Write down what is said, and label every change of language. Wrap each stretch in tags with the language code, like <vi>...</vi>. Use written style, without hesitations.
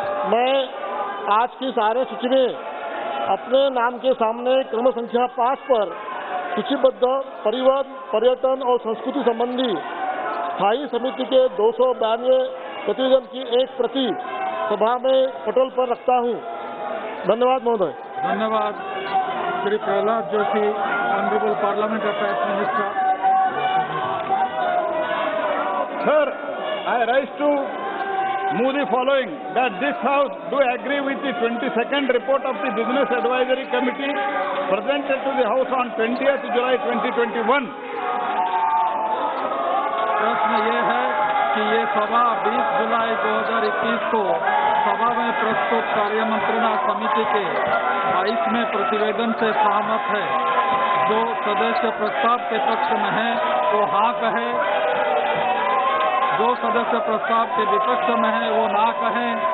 <hi>मैं आज की कार्यसूची में अपने नाम के सामने क्रम संख्या 5 पर सूचीबद्ध परिवहन, पर्यटन और संस्कृति संबंधी स्थायी समिति के 292 प्रतिवेदन की एक प्रति सभा में पटल पर रखता हूँ। धन्यवाद महोदय। धन्यवाद Shri</hi> <en>Prahlad Joshi, honourable parliament affairs minister. Sir, I rise to move the following, that this House do agree with the 22nd report of the Business Advisory Committee presented to the House on 20th July 2021.</en> <hi>प्रश्न ये है कि ये सभा 20 जुलाई 2021 को सभा में प्रस्तुत कार्यमंत्रणा समिति के 22वें प्रतिवेदन से सहमत है। जो सदस्य प्रस्ताव के पक्ष में है वो हाँ कहे, जो सदस्य प्रस्ताव के विपक्ष में है वो ना कहें।</hi>